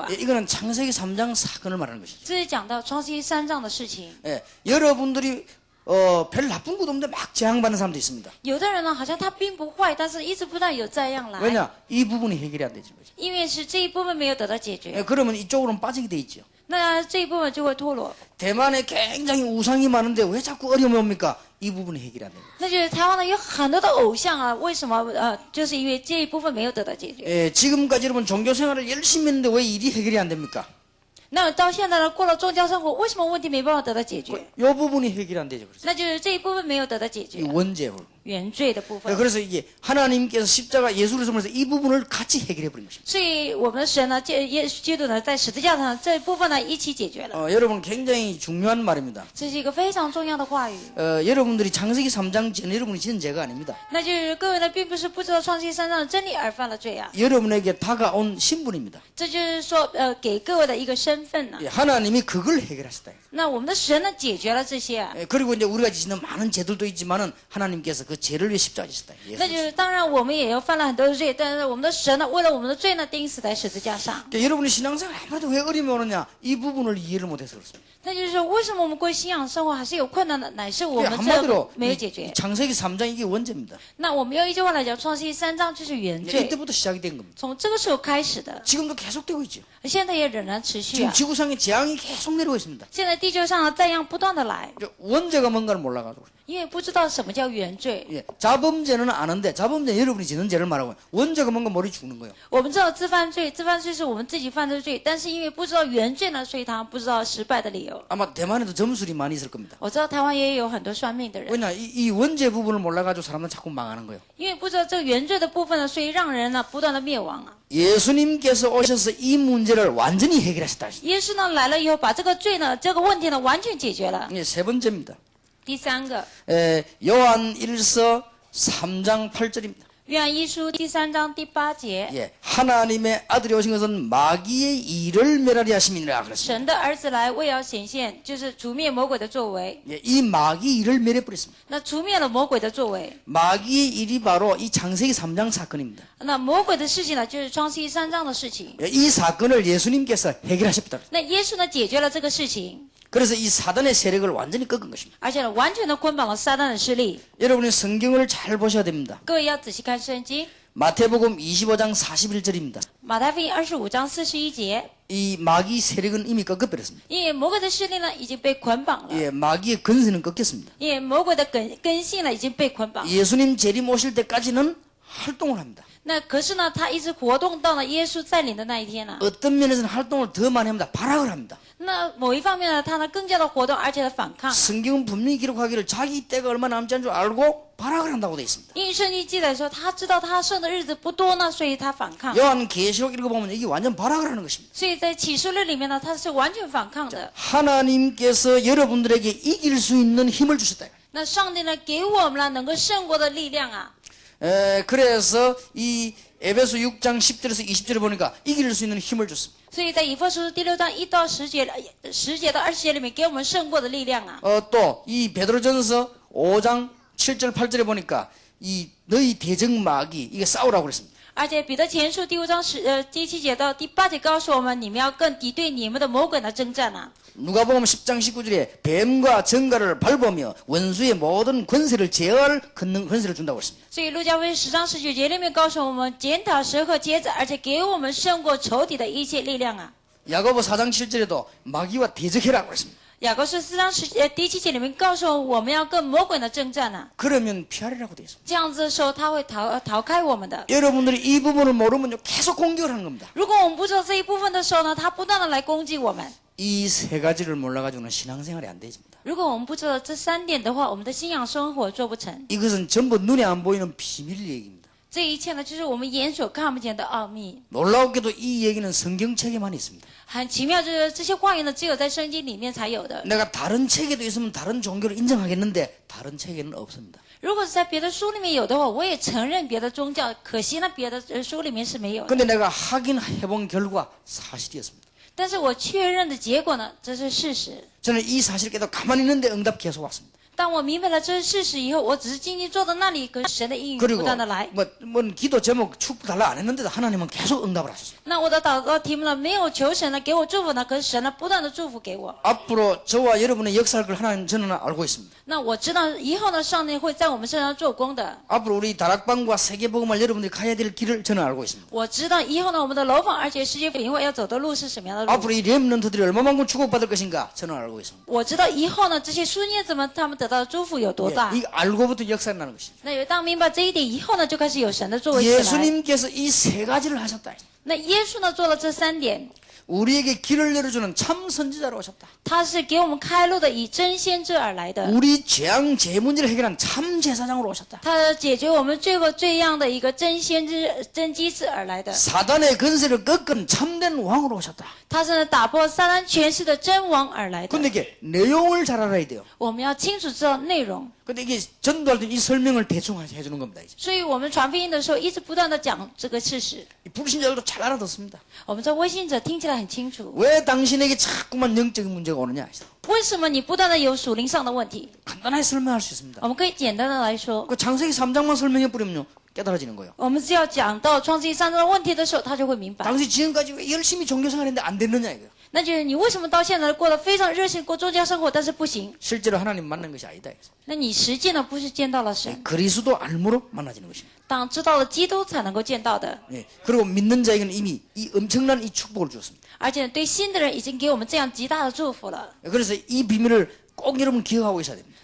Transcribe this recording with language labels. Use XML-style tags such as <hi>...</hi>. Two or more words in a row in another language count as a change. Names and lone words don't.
<ko>예, 이거는 창세기 3장 사건을 말하는 것이죠.</ko> <zh>这是讲到创世纪3章的事情。</zh> <ko>예, 여러분들이 별 나쁜 것도 없는데 막 재앙받는 사람도 있습니다.</ko> <zh>有的人呢，好像他并不坏，但是一直不断有这样来，</zh> <ko>왜냐? 이 부분이 해결이 안 되죠.</ko> <zh>因为是这一部分没有得到解决，</zh> <ko>예, 그러면 이쪽으로는 빠지게 돼 있죠.</ko> <zh>那这一部分就会脱落。</zh> <ko>대만에 굉장히 우상이 많은데 왜 자꾸 어려움이 옵니까? 이 부분이 해결이 안 됩니다.</ko> <zh>那就是台湾呢有很多的偶像啊，为什么就是因为这一部分没有得到解决。</zh> <ko>예, 지금까지 여러분 종교 생활을 열심히 했는데 왜 일이 해결이 안 됩니까?</ko> <zh>那到现在呢，过了宗教生活，为什么问题没办法得到解决？</zh> <ko>이 부분이 해결이 안 되죠. 그래서</ko> <zh>那就是这一部分没有得到解</zh> <ko>이</ko> <zh>决，</zh> <ko>원죄 부분.</ko> <zh>原罪的部分。</zh> <ko>그래서 이게 하나님께서 십자가 예수를 통해서 이 부분을 같이 해결해 버린 것입니다.</ko> <zh>所以我们的神呢，耶稣基督呢，在十字架上这一部分呢一起解决了。</zh> <ko>여러분 굉장히 중요한 말입니다.</ko> <zh>这是一个非常重要的话语。</zh> <ko>여러분들이 창세기 3장 전에 여러분이 지은 죄가 아닙니다.</ko> <zh>那就是各位呢，并不是不知道创世纪3章的真理而犯了罪啊。</zh> <ko>여러분에게 다가온 신분입니다.</ko> <zh>这就是说，给各位的一个身份呢。</zh> <ko>하나님이 그걸 해결하셨다.</ko> <zh>那我们的神呢，解决了这些啊。</zh> <ko>그리고 이제 우리가 지는 많은 죄들도 있지만은 하나님께서 그 죄를 위해 십자가에 지셨다.</ko> <zh>那就是当然，我们也有犯了很多的罪，但是我们的神呢，为了我们的罪呢，钉死在十字架上。</zh> <ko>여러분이 신앙생활 아무래도 왜 어려움이 오느냐? 이 부분을 이해를 못해서 그렇습니다.</ko> <zh>那就是说，为什么我们过信仰生活还是有困难的，乃是我们这</zh> <ko>한마디로</ko> <zh>没有解决。</zh> <ko>창세기 3장 이게 원죄입니다.</ko> <zh>那我们用一句话来讲，创世纪3章就是原罪，</zh> <ko>이때부터 시작이 된 겁니다.</ko> <zh>从这个时候开始的，</zh> <ko>지금도 계속되고 있죠.</ko> <zh>现在也仍然持续</zh> <ko>지금</ko> <zh>啊。</zh> <ko>지구상에 재앙이 계속 내려오고 있습니다.</ko> <zh>现在地球上的灾殃不断的来，</zh> <ko>원죄가 뭔가를 몰라가지고.</ko> <zh>因为不知道什么叫原罪。</zh> <ko>예, 자범죄는 아는데 자범죄 여러분이 지는 죄를 말하고 원죄가 뭔가 머리 죽는 거예요.</ko> <zh>我们知道自犯罪，自犯罪是我们自己犯的罪，但是因为不知道原罪呢，所以他不知道失败的理由。</zh> <ko>아마 대만에도 점술이 많이 있을 겁니다.</ko> <zh>我知道台湾也有很多算命的人，</zh> <ko>왜냐 이 원죄 부분을 몰라가지고 사람은 자꾸 망하는 거예요.</ko> <zh>因为不知道这个原罪的部分呢，所以让人呢不断的灭亡啊。</zh> <ko>예수님께서 오셔서 이 문제를 완전히 해결하셨다.</ko> <zh>耶稣呢来了以后，把这个罪呢，这个问题呢完全解决了。</zh> <ko>이게 세 번째입니다.</ko> <zh>第三个，</zh> <ko>요한 1서 3장 8절입니다.</ko> <zh>约翰一书第3章第8节，</zh> <ko>예, 하나님의 아들이 오신 것은 마귀의 일을 멸하리 하심이니라 그랬습니다.</ko> <zh>神的儿子来为要显现，就是除灭魔鬼的作为。</zh> <ko>예, 이 마귀 일을 멸해버렸습니다.</ko> <zh>那除灭了魔鬼的作为，</zh> <ko>마귀의 일이 바로 이 창세기 3장 사건입니다.</ko> <zh>那魔鬼的事情呢，就是创世纪3章的事情。</zh> <ko>예, 이 사건을 예수님께서 해결하셨다.</ko> <zh>那耶稣呢解决了这个事情，</zh> <ko>그래서 이 사단의 세력을 완전히 꺾은 것입니다.</ko> <zh>而且呢完全的捆绑了撒旦的势力。</zh> <ko>여러분이 성경을 잘 보셔야 됩니다.</ko> <zh>各位要仔细看圣经，</zh> <ko>마태복음 25장 41절입니다.</ko> <zh>马太福音25章41节，</zh> <ko>이 마귀 세력은 이미 꺾어버렸습니다.</ko> <zh>因为魔鬼的势力呢已经被捆绑了，</zh> <ko>예, 마귀의 근세는 꺾였습니다.</ko> <zh>因为魔鬼的根性呢已经被捆绑。</zh> <ko>예수님 재림 오실 때까지는 활동을 합니다.</ko> <zh>那可是呢，他一直活动到了耶稣再临的那一天呢。</zh> <ko>어떤 면에서는 활동을 더 많이 합니다. 발악을 합니다.</ko> <zh>那某一方面呢，他呢更加的活动，而且的反抗。</zh> <ko>성경은 분명히 기록하기를 자기 때가 얼마 남지 않은 줄 알고 발악을 한다고 되어 있습니다.</ko> <zh>因为圣经记载说，他知道他剩的日子不多呢，所以他反抗。</zh> <ko>요한 계시록 읽어보면 이게 완전 발악을 하는 것입니다.</ko> <zh>所以在启示录里面呢，他是完全反抗的。</zh> <ko>하나님께서 여러분들에게 이길 수 있는 힘을 주셨다.</ko> <zh>那上帝呢，给我们了能够胜过的力量啊。</zh> <ko>그래서 이 에베소 6장 10절에서 20절에 보니까 이길 수 있는 힘을 줬습니다.</ko> <zh>所以在以弗所书第6章1到10节，10节到20节里面给我们胜过的力量啊。</zh> <ko>또 이 베드로전서 5장 7절 8절에 보니까 이 너희 대적 마귀 이게 싸우라고 그랬습니다.</ko> <zh>而且彼得前书第5章第7节到第8节告诉我们，你们要跟敌对你们的魔鬼的征战啊。</zh> <ko>누가복음 10장 19절에 뱀과 정갈을 밟으며 원수의 모든 권세를 제어할 권세를 준다고 했습니다.</ko> <zh>所以路加福音10章19节里面告诉我们，检讨蛇和蝎子，而且给我们胜过仇敌的一切力量啊。</zh> <ko>야고보 4장 7절에도 마귀와 대적해라고 했습니다.</ko> <zh>雅各书4章第7节里面告诉我们要跟魔鬼的征战啊。</zh> <ko>그러면 피하리라고 되어 있습니다.</ko> <zh>这样子的时候，他会逃开我们的。</zh> <ko>여러분들이 이 부분을 모르면 계속 공격을 하는 겁니다.</ko> <zh>如果我们不知道这一部分的时候呢，他不断的来攻击我们。</zh> <ko>이 세 가지를 몰라가지고는 신앙생활이 안 되집니다.</ko> <zh>如果我们不知道这3点的话，我们的信仰生活做不成。</zh> <ko>이것은 전부 눈에 안 보이는 비밀 얘기입니다.</ko> <zh>这一切呢，就是我们眼所看不见的奥秘。</zh> <ko>놀라우게도 이 얘기는 성경책에만 있습니다.</ko> <zh>很奇妙，就是这些话语呢，只有在圣经里面才有的。</zh> <ko>내가 다른 책에도 있으면 다른 종교를 인정하겠는데 다른 책에는 없습니다.</ko> <zh>如果是在别的书里面有的话，我也承认别的宗教。可惜呢，别的书里面是没有的。</zh> <ko>근데 내가 확인해본 결과 사실이었습니다.</ko> <zh>但是我确认的结果呢，这是事实。</zh> <ko>저는 이 사실을 깨닫고 가만히 있는데 응답 계속 왔습니다.</ko> <zh>当我明白了这是事实以后，我只是静静坐在那里，可是神的应允不</zh> <ko>그리고</ko> <zh>断的来。</zh> <ko>뭐 기도 제목 축복 달라 안 했는데도 하나님은 계속 응답을 하셨습니다.</ko> <zh>那我的祷告题目呢，没有求神呢给我祝福呢，可是神呢不断的祝福给我。</zh> <ko>앞으로 저와 여러분의 역사할 걸 하나님 저는 알고 있습니다.</ko> <zh>那我知道以后呢，上帝会在我们身上做工的。</zh> <ko>앞으로 우리 다락방과 세계복음을 여러분들이 가야 될 길을 저는 알고 있습니다.</ko> <zh>我知道以后呢，我们的楼房，而且世界福音会要走的路是什么样的路。</zh> <ko>앞으로 이 렘넌트들이 얼마만큼 축복받을 것인가 저는 알고 있습니다.</ko> <zh>我知道以后呢，这些孙叶子们他们得到的祝福有多大。</zh> <ko>이 알고부터 역사가 나는 것입니다.</ko> <zh>那当明白这一点以后呢，就开始有神的作为起来。</zh> <ko>예수님께서 이 세 가지를 하셨다.</ko> <zh>那耶稣呢做了这3点，</zh> <ko>우리에게 길을 열어주는 참 선지자로 오셨다.</ko> <zh>他是给我们开路的，以真先知而来的。</zh> <ko>우리 재앙 재문제를 해결한 참 제사장으로 오셨다.</ko> <zh>他解决我们罪过罪样的一个真先知、真机司而来的。</zh> <ko>사단의 근세를 꺾은 참된 왕으로 오셨다.</ko> <zh>他是打破撒旦权势的真王而来的。</zh> <ko>근데 이게 내용을 잘 알아야 돼요.</ko> <zh>我们要清楚知道内容。</zh> <ko>근데 이게 전도할 때 이 설명을 대충 해주는 겁니다. 이제.</ko> <zh>所以我们传福音的时候，一直不断的讲这个事实。</zh> <ko>이 불신자들도 잘 알아듣습니다.</ko> <zh>我们这微信者听起来很清楚。</zh> <ko>왜 당신에게 자꾸만 영적인 문제가 오느냐.</ko> <zh>为什么你不断的有属灵上的问题？</zh> <ko>간단하게 설명할 수 있습니다.</ko> <zh>我们可以简单的来说，</zh> <ko>그 창세기 3장만 설명해 버리면요 깨달아지는 거예요.</ko> <zh>我们只要讲到创世纪3章的问题的时候，他就会明白。</zh> <ko>당신 지금까지 왜 열심히 종교생활했는데 안 됐느냐 이거예요.</ko> <zh>那就是你为什么到现在过得非常热心过宗教生活，但是不行？</zh> <ko>실제로 하나님 만난 것이 아니다.</ko> <zh>那你实际呢，不是见到了神，</zh> <ko>그리스도 알므로 만나지는 것입니다.</ko> <zh>当知道了基督才能够见到的。</zh> <ko>예. 그리고 믿는 자에게는 이미 이 엄청난 이 축복을 주었습니다.</ko> <zh>而且对新的人已经给我们这样极大的祝福了。</zh> <ko>그래서 이 비밀을 꼭 여러분 기억하고 있어야 됩니다.</ko>